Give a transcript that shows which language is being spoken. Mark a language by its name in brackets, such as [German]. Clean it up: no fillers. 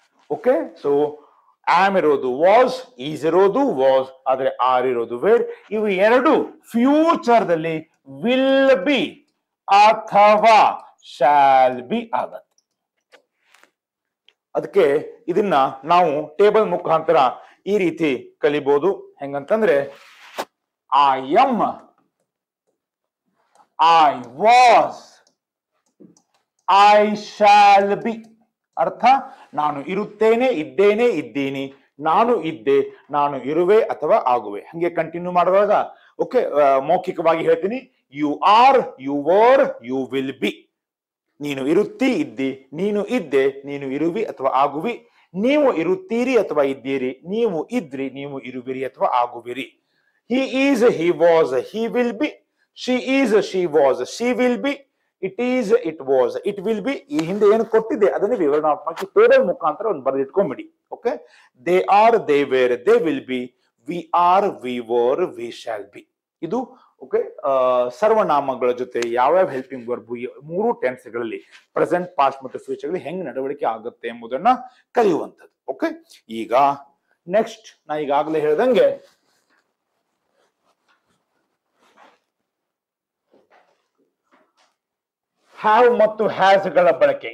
[Kannada] Okay, so am ಇರೋದು was, is ಇರೋದು was, ಆದ್ರೆ ಆರ್ ಇರೋದು ವೇರ್. ಇವು 2 ಫ್ಯೂಚರ್ ದಲ್ಲಿ ವಿಲ್ ಬಿ ಅಥವಾ ಶಾಲ್ ಬಿ ಆಗತ್ತೆ. ಅದಕ್ಕೆ ಇದನ್ನ ನಾವು ಟೇಬಲ್ ಮುಖಾಂತರ ಈ ರೀತಿ ಕಲಿಬಹುದು. [English] ಹೆಂಗಂತಂದ್ರೆ I am, I was, I shall be. [Kannada] ಅರ್ಥ, ನಾನು ಇರುತ್ತೇನೆ, ಇದ್ದೇನೆ, ಇದ್ದೀನಿ. ನಾನು ಇದ್ದೆ, ನಾನು ಇರುವೆ ಅಥವಾ ಆಗುವೆ. ಹಂಗೆ ಕಂಟಿನ್ಯೂ ಮಾಡುವಾಗ ಓಕೆ, ಮೌಖಿಕವಾಗಿ ಹೇಳ್ತೀನಿ. [English] You are, you were, you will be. [Kannada] ನೀನು ಇರುತ್ತಿ, ಇದ್ದಿ. ನೀನು ಇದ್ದೆ, ನೀನು ಇರುವಿ ಅಥವಾ ಆಗುವಿ. ನೀವು ಇರುತ್ತೀರಿ ಅಥವಾ ಇದ್ದೀರಿ. ನೀವು ಇದ್ರಿ, ನೀವು ಇರುವಿರಿ ಅಥವಾ ಆಗುವಿರಿ. [English] He is, he was, he will be. She is, she was, she will be. It is, it was, it will be. [Kannada] ಈ ಹಿಂದೆ ಏನು ಕೊಟ್ಟಿದೆ ಅದನ್ನು ವಿವರಣಾತ್ಮಕ ಟೇಬಲ್ ಮುಖಾಂತರ ಒಂದು ಬರೆದಿಟ್ಕೊಂಡ್ಬಿಡಿ. [English] Okay, they are, they were, they will be. We are, we were, we shall be. [Kannada] ಇದು okay, ಸರ್ವನಾಮಗಳ ಜೊತೆ ಯಾವ್ಯಾವ ಹೆಲ್ಪಿಂಗ್ ವರ್ಬ್ 3 ಟೆನ್ಸ್ಗಳಲ್ಲಿ ಪ್ರೆಸೆಂಟ್, ಪಾಸ್ಟ್ ಮತ್ತು ಫ್ಯೂಚರ್ಗಳಲ್ಲಿ ಹೆಂಗ್ ನಡವಳಿಕೆ ಆಗುತ್ತೆ ಎಂಬುದನ್ನ ಕಲಿಯುವಂಥದ್ದು. ಓಕೆ, ಈಗ ನೆಕ್ಸ್ಟ್ ನಾ ಈಗಾಗಲೇ ಹೇಳ್ದಂಗೆ ಹ್ಯಾವ್ ಮತ್ತು ಹ್ಯಾಸ್ ಗಳ ಬಳಕೆ.